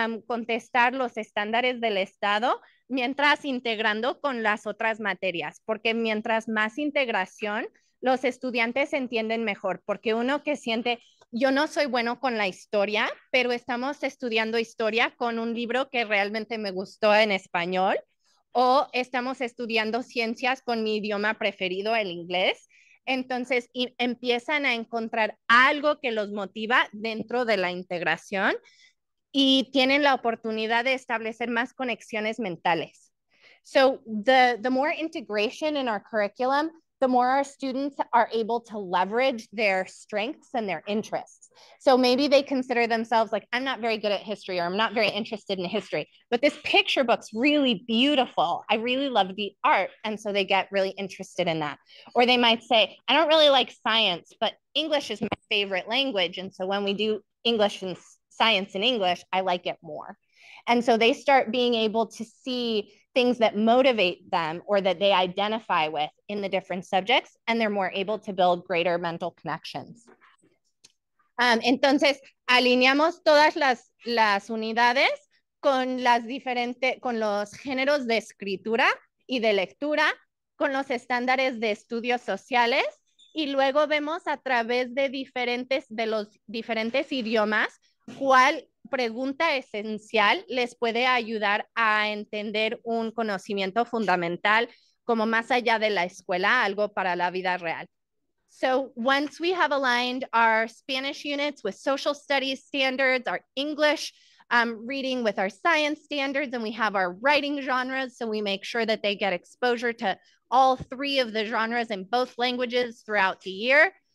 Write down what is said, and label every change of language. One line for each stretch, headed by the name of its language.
Spanish: contestar los estándares del Estado, mientras integrando con las otras materias, porque mientras más integración, los estudiantes entienden mejor, porque uno que siente, yo no soy bueno con la historia, pero estamos estudiando historia con un libro que realmente me gustó en español, o estamos estudiando ciencias con mi idioma preferido, el inglés. Entonces empiezan a encontrar algo que los motiva dentro de la integración y tienen la oportunidad de establecer más conexiones mentales.
English: So the more integration in our curriculum, the more our students are able to leverage their strengths and their interests. So maybe they consider themselves like, I'm not very good at history, or I'm not very interested in history, but this picture book's really beautiful. I really love the art. And so they get really interested in that. Or they might say, I don't really like science, but English is my favorite language. And so when we do English and science in English, I like it more. And so they start being able to see things that motivate them or that they identify with in the different subjects, and they're more able to build greater mental connections.
Spanish: Entonces, alineamos todas las unidades con los géneros de escritura y de lectura, con los estándares de estudios sociales, y luego vemos a través de los diferentes idiomas cuál pregunta esencial les puede ayudar a entender un conocimiento fundamental como más allá de la escuela, algo para la vida real.
English: So once we have aligned our Spanish units with social studies standards, our English reading with our science standards, and we have our writing genres, so we make sure that they get exposure to all 3 of the genres in both languages throughout the year.